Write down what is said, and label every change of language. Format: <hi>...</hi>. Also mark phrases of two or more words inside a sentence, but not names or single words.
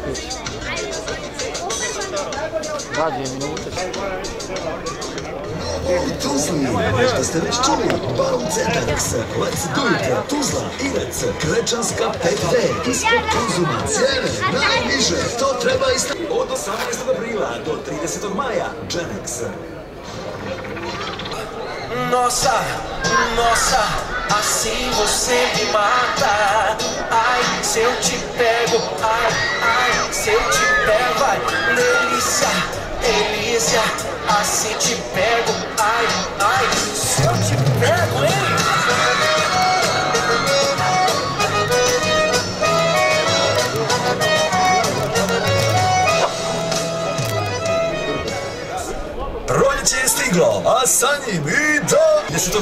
<bs>2 minute. Tuzli, možda ste već čuli, Bau centar,</bs> <en>let's do it.</en> <bs>Tuzla, Irac, Krečanska 5D, ispod Konzuma, cijene, najniže, to treba isti. Od 18. aprila do 30. maja, Genex.</bs> <pt>Nossa, nossa, assim você me mata. Ai, se eu te pego, ai, ai, se eu te pego, ai, delícia, delícia, assim te pego, ai, ai, se eu te pego, hein?</pt> <bs>Proljeće je stiglo, a sa njim i do 10.</bs>